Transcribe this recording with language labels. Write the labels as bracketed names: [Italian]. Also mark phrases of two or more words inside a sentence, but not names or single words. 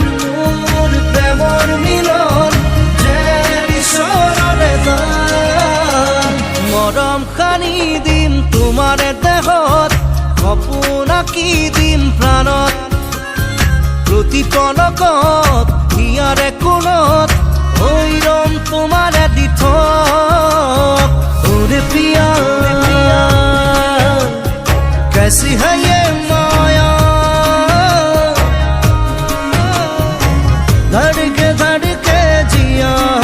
[Assamese] মোৰ প্ৰেমৰ মিলন যেন ঈশ্বৰৰে দান মৰম সানি দিম তোমাৰে দেহত সপোন আঁকি দিম প্ৰাণত প্ৰতি পলকত হিয়াৰে কোণত হৈ ৰম তোমাৰে দি থক ওরে [Hindi] पिया कैसी है ये माया धड़के धड़के जिया